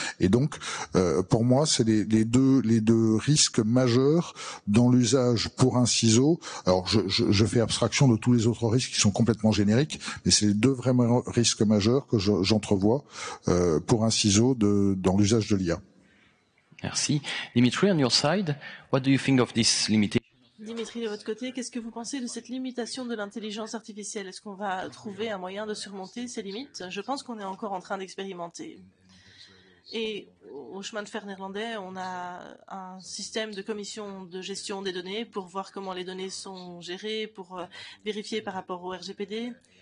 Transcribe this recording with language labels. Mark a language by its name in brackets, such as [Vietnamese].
[French] Et donc, pour moi, c'est les deux risques majeurs dans l'usage pour un ciseau. Alors, je fais abstraction de tous les autres risques qui sont complètement génériques, mais c'est les deux vraiment risques majeurs que j'entrevois pour un ciseau dans l'usage de l'IA. Merci. [English] Dimitri, on your side, what do you think of this limitation? [French] Dimitri, de votre côté, qu'est-ce que vous pensez de cette limitation de l'intelligence artificielle? Est-ce qu'on va trouver un moyen de surmonter ces limites? Je pense qu'on est encore en train d'expérimenter. Et au chemin de fer néerlandais, on a un système de commission de gestion des données pour voir comment les données sont gérées, pour vérifier par rapport au RGPD.